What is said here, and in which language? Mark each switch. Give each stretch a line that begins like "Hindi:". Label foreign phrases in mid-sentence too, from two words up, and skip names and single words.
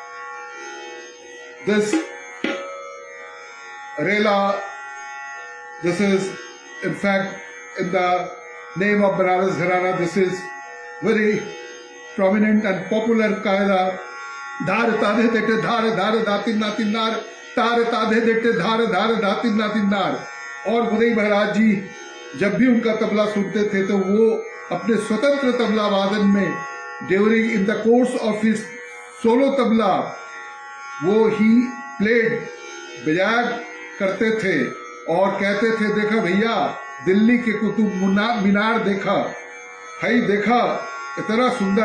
English: This Rela, this is in fact in the name of Banaras Gharana, this is very prominent and popular kaida. Dhar tadhe dete dhar dhar datin natin nar, tar tadhe dete dhar dhar datin natin nar.
Hindi: और गुदई महाराज जी जब भी उनका तबला सुनते थे तो वो अपने स्वतंत्र तबला वादन में
English: during in the course of his solo tabla
Hindi: वो ही प्लेड बजाया करते थे और कहते थे, देखा भैया दिल्ली के कुतुब मीनार देखा, हाई देखा इतना सुंदर।